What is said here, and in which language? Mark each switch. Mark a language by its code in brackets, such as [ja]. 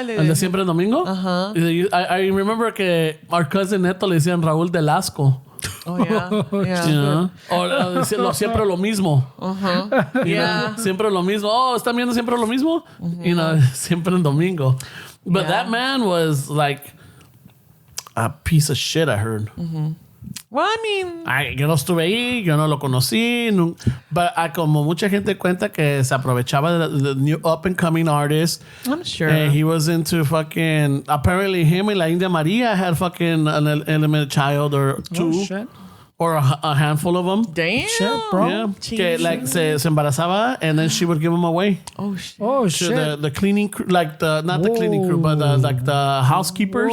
[es] el de Siempre el Domingo. [en] I remember que our cousin Neto [es] le decían [en] Raúl Velasco. Oh yeah. [es] O siempre lo mismo. [en] Yeah. [es] Siempre lo mismo. Oh, ¿están viendo siempre lo mismo? Siempre el domingo. [en] But that man was like a piece of shit, I heard. Well, I mean, [es] yo no estuve ahí, yo no lo conocí. But como mucha gente cuenta que se aprovechaba de [en] the new up and coming artist. I'm sure. And he was into fucking. Apparently, him and La India Maria had fucking an element child or two. Oh, shit. Or a handful of them. Damn. Shit, bro. Yeah. Que like [es] se embarazaba [en] and then she would give them away. Oh shit. Oh To shit. the cleaning crew, like not the cleaning crew, but like the housekeepers.